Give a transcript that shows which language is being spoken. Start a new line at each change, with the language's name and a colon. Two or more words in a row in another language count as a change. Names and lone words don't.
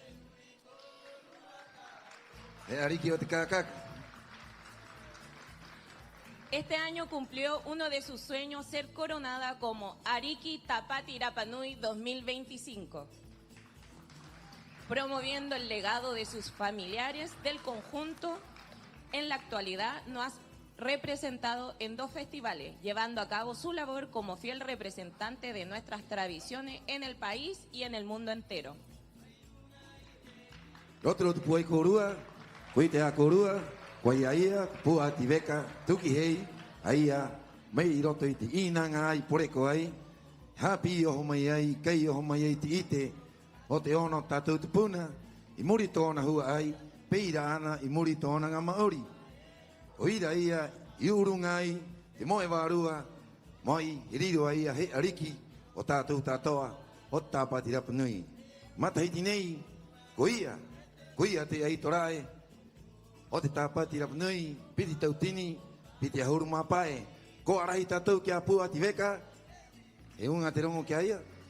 Spanish: Este año cumplió uno de sus sueños, ser coronada como Ariki Tapati Rapa Nui 2025, promoviendo el legado de sus familiares del conjunto. En la actualidad nos ha representado en 2 festivales, llevando a cabo su labor como fiel representante de nuestras tradiciones en el país y en el mundo entero.
Rapanui: Otro puai korua, kuite a korua, kuai aia, Pua Ativeka Tukihei, aia, mei roto i te inanga ai, poreko ai, hapi oho mai ai, kei oho mai ai te ite, o te ono tātou te puna, i muri tōna hua ai, peira ana i muri tōna ngā Māori. O ira ia, i urunga ai, te moe wārua, mai, i riro ai a he ariki, o tātou tātoa, o Tāpati Rapa Nui. Matahiti nei, ko ia te ai torae, o te Tāpati Rapa Nui, piti tautini, piti ahuru mapae, ko arahi tātou ki a Pua Ativeka, e unga te rongo ki aia.